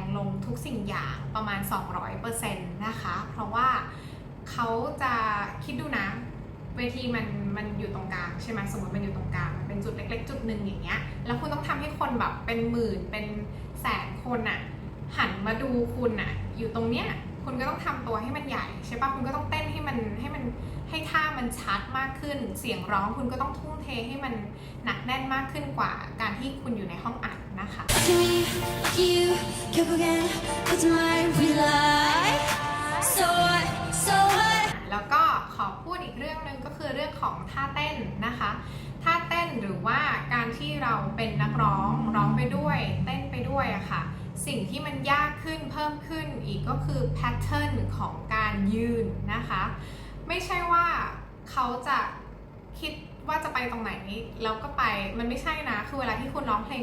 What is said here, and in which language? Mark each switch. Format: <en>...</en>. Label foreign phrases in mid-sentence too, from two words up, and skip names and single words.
<th>ลงทุกสิ่งอย่างประมาณ 200% นะคะเพราะว่าเขาจะคิดดูนะเวทีมันอยู่ตรงกลางใช่ไหมสมมติมันอยู่ตรงกลางมันเป็นจุดเล็กๆจุดหนึ่งอย่างเงี้ยแล้วคุณต้องทำให้คนแบบเป็นหมื่นเป็นแสนคนอะหันมาดูคุณอะอยู่ตรงเนี้ยคุณก็ต้องทำตัวให้มันใหญ่ใช่ปะคุณก็ต้องเต้นให้ท่ามันชัดมากขึ้นเสียงร้องคุณก็ต้องทุ่มเทให้มันหนักแน่นมากขึ้นกว่าการที่คุณอยู่ในห้องอัดนะคะ</th> <en>You</en> <ko>결국엔 거짓말</ko> <en>we lie. So what? So what?</en> <th>แล้วก็ขอพูดอีกเรื่องหนึ่งก็คือเรื่องของท่าเต้นนะคะท่าเต้นหรือว่าการที่เราเป็นนักร้องไปด้วยเต้นไปด้วยอะค่ะสิ่งที่มันยากขึ้นเพิ่มขึ้นอี กก็คือแพทเทิร์นของการยืนนะคะไม่ใช่ว่าเขาจะคิดว่าจะไปตรงไหนแล้วก็ไปมันไม่ใช่นะคือเวลาที่คุณร้องเพลง</th>